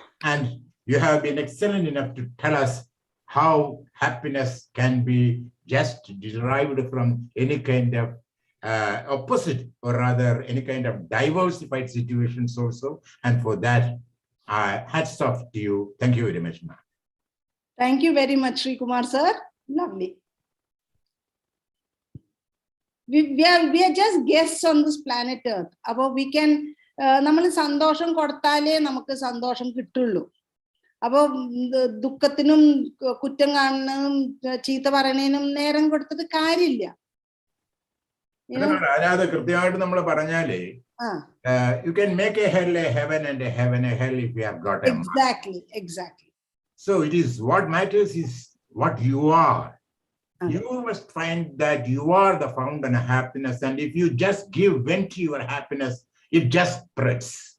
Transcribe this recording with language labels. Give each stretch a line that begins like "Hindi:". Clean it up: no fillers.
English: And you have been excellent enough to tell us how happiness can be just derived from any kind of opposite, or rather any kind of diversified situations also. And for that, hats off to you. Thank you very much, ma'am. Thank you very much, Sri Kumar sir. Lovely. We are just guests on this planet Earth. About we can
Malayalam: നമ്മൾ സന്തോഷം കൊടുത്താലേ നമുക്ക് സന്തോഷം കിട്ടുള്ളൂ. അപ്പൊ ദുഃഖത്തിനും കുറ്റം കാണുന്നതും ചീത്ത പറയണതിനും നേരം കൊടുത്തിട്ട് കാര്യമില്ല. കൃത്യമായിട്ട് നമ്മൾ പറഞ്ഞാലേ
English: you can make a hell a heaven and a heaven a hell if you have got a mind. Exactly. So it is what matters is what you are. You must find that you are the fountain of happiness, and if you just give vent to your happiness, it just spreads.